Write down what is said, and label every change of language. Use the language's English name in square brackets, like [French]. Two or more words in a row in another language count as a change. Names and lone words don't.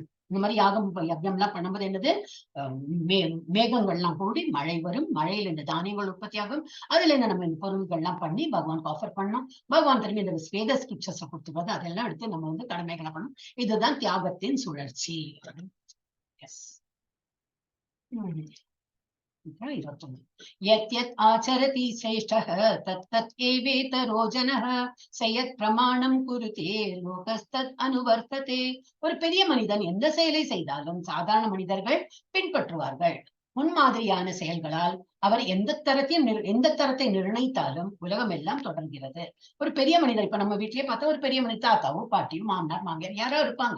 [Tamil] இந்த மாதிரி யாகம் யஜ்யம் எல்லாம் பண்ணும்போது என்னது, மேகங்கள்லாம் கூடி மழை வரும். மழையில இந்த தானியங்கள் உற்பத்தி ஆகும். அதுல இருந்து நம்ம இந்த பொருள்கள்லாம் பண்ணி பகவானுக்கு ஆஃபர் பண்ணணும். பகவான் திரும்பி இந்த வேத ஸ்கிரிப்சர்ஸ் கொடுத்துருவது அதெல்லாம் எடுத்து நம்ம வந்து கடமைகளை பண்ணணும். இதுதான் தியாகத்தின் சுழற்சி. எஸ். 21. [Sanskrit] यत् यत् आचरति श्रेष्ठः तत् तत् एवेतरो जनः स यत् प्रमाणं कुरुते लोकस्तत् अनुवर्तते. [Tamil] ஒரு பெரிய மனிதன் எந்த செயலை செய்தாலும் சாதாரண மனிதர்கள் பின்பற்றுவார்கள். முன்மாதிரியான செயல்களால் அவர் எந்த தரத்தை நிர்ணயித்தாலும் உலகம் எல்லாம் தொடர்கிறது. ஒரு பெரிய மனிதர், இப்ப நம்ம வீட்லயே பார்த்தா ஒரு பெரிய மனிதர், தாத்தாவோ பாட்டியும் மாமனார் மாமியார் யாரோ இருப்பாங்க.